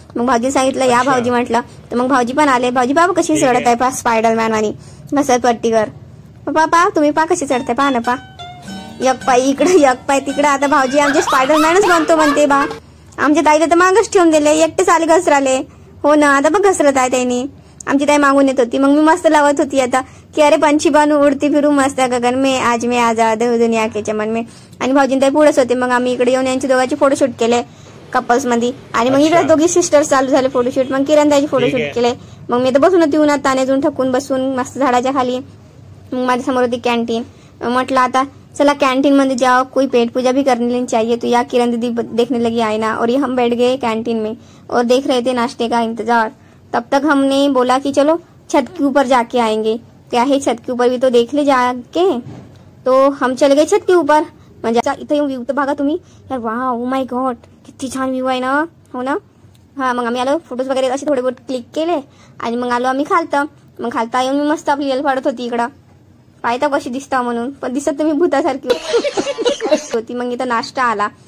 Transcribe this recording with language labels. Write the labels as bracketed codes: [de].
[mr] मग भाऊजी सांगितलं या भाऊजी म्हटलं. तर मग भाऊजी पण आले. भाऊजी बाबा कशी चढत आहे पा स्पायडरमॅन आणि घसरपट्टी कर. पा तुम्ही पा कशी चढताय पहा ना पा. एक पाय इकडे एक पाय तिकडे. आता भाऊजी आमचे स्पायडरमॅनच बनतो म्हणते बा. आमच्या ताईला तर मागच ठेवून दिले, एकटेच आले घसराले. हो ना आता बघ घसरत आहे त्यांनी. आमची ताई मागून येत होती. मग मी मस्त लावत होती आता की [hi] अरे पंछी बनू उडती फिरू मस्त गगन में आज मैं आजाद हूं दुनिया के चमन में. [mr] आणि भाऊजी ताई पुढेच होते. मग आम्ही इकडे येऊन यांची दोघांचे फोटोशूट केले कपल्स मध्ये. आणि मग इकडे दोघी सिस्टर्स चालू झाले फोटोशूट. मग किरण ताईचे फोटोशूट केले. मग मी तर बसून होती उन्हात तानेजून ठकून बसून मस्त झाडाच्या खाली. मग माझ्या समोर होती कॅन्टीन. म्हटलं आता चला [hi] कैंटीन में जाओ, कोई पेट पूजा भी करने चाहिए. तो या किरण दीदी देखने लगी आईना और ये हम बैठ गए कैंटीन में और देख रहे थे नाश्ते का इंतजार. तब तक हमने बोला कि चलो छत के ऊपर जाके आएंगे. क्या है छत के ऊपर भी तो देख ले जाके. तो हम चले गए छत के ऊपर. [mr] म्हणजे इथे व्ह्यू तर बघा तुम्ही यार. वाह [en] oh my God [mr] किती छान व्ह्यू आहे ना. हो ना. हा मग आम्ही आलो फोटोज वगैरे असे थोडे बहुत क्लिक केले आणि मग आलो आम्ही खालतं. मग खालता येऊन मी मस्त आपली यल फाडत होती इकडं. पाहता कशी दिसता म्हणून, पण दिसत तुम्ही भूतासारखी होती. मग इथं नाश्ता आला.